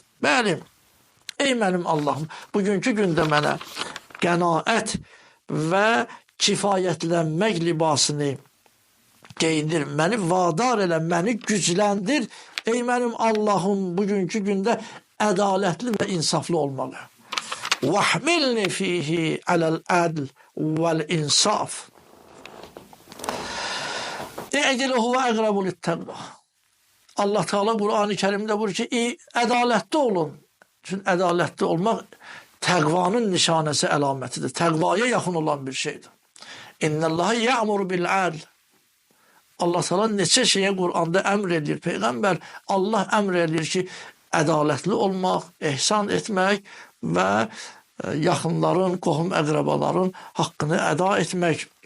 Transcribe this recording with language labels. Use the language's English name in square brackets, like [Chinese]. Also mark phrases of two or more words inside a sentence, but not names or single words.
[Azerbaijani] Bəli, ey mənim Allahım, bugünkü gündə mənə qənaət və kifayətlənmək libasını geyindir, məni vadar elə, məni gücləndir. Ey mənim Allahım, bugünkü gündə ədalətli və insaflı olmalı. [Arabic] وَحْمِلْنِ فِيهِ عَلَى الْعَدْلِ وَالْاِنْصَافِ اِعْدِلُهُ وَاَقْرَبُ لِلتَّقْوَى. [Azerbaijani] Allah Teala Kur'an-ı Kerim'de buyuruyor ki, ədalətli olun. Çünkü ədalətli olmaq təqvanın nişanəsi, əlamətidir. Təqvaya yaxın olan bir şeydir. [Arabic] إن الله يأمر بالعدل. [Azerbaijani] Allah Teala neçə şeyə Qur'anda əmr edir. Peyğəmbər Allah əmr edir ki, ədalətli olmaq, ehsan etmək və yaxınların, qohum əqrabaların haqqını əda etmək.